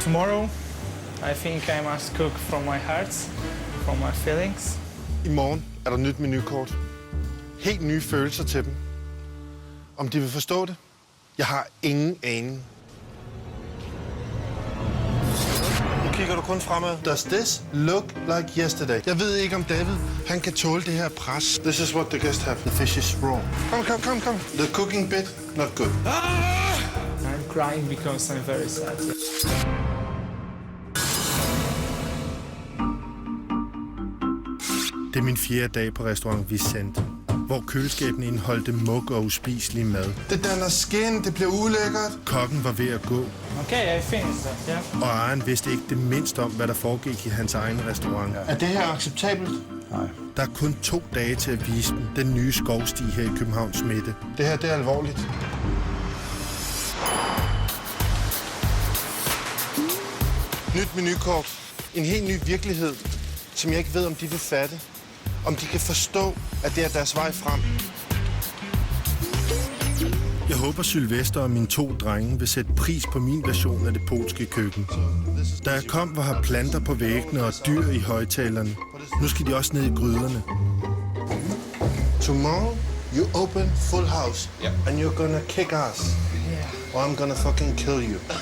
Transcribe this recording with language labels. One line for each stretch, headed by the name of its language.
English: Tomorrow, I think I must cook from my heart, from my feelings.
Danish: I morgen er der nyt menukort. Helt nye følelser til dem. Om de vil forstå det? Jeg har ingen aning. Nu kigger du kun fremad.
English: Does this look like yesterday?
Danish: Jeg ved ikke, om David han kan tåle det her pres.
English: This is what the guests have. The fish is raw. Come. The cooking bit, not good. I'm crying because I'm very sad.
Danish: Det er min 4. dag på restaurant Vicente, hvor køleskabene indeholdte mug og uspiselig mad. Det danner skin, det bliver ulækkert. Kokken var ved at gå.
English: Okay, I finished that, yeah.
Danish: Og ejeren vidste ikke det mindst om, hvad der foregik i hans egen restaurant. Er det her acceptabelt? Nej. Der er kun 2 dage til at vise dem den nye skovsti her i Københavns midte. Det her, det er alvorligt. Nyt menukort. En helt ny virkelighed, som jeg ikke ved, om de vil fatte. Om de kan forstå, at det er deres vej frem. Jeg håber, Sylvester og mine 2 drenge vil sætte pris på min version af det polske køkken. Da jeg kom, var her planter på væggene og dyr i højtalerne. Nu skal de også ned i gryderne.
English: Tomorrow, you open Full House, and you're gonna kick ass. Or I'm gonna fucking kill you.